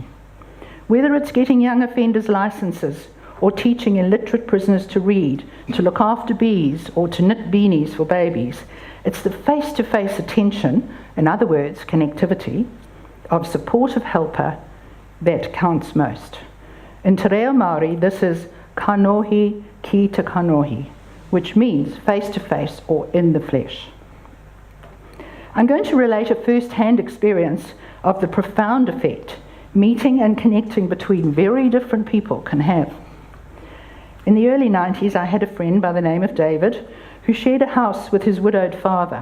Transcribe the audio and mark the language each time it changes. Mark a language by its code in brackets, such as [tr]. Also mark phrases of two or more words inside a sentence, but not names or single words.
[en] Whether it's getting young offenders licenses or teaching illiterate prisoners to read, to look after bees or to knit beanies for babies, it's the face-to-face attention, in other words, connectivity, of supportive helper that counts most. In Te Reo Māori, this is [mi] kanohi ki te kanohi, [en] which means face-to-face or in the flesh. I'm going to relate a first-hand experience of the profound effect meeting and connecting between very different people can have. In the early 90s, I had a friend by the name of David who shared a house with his widowed father.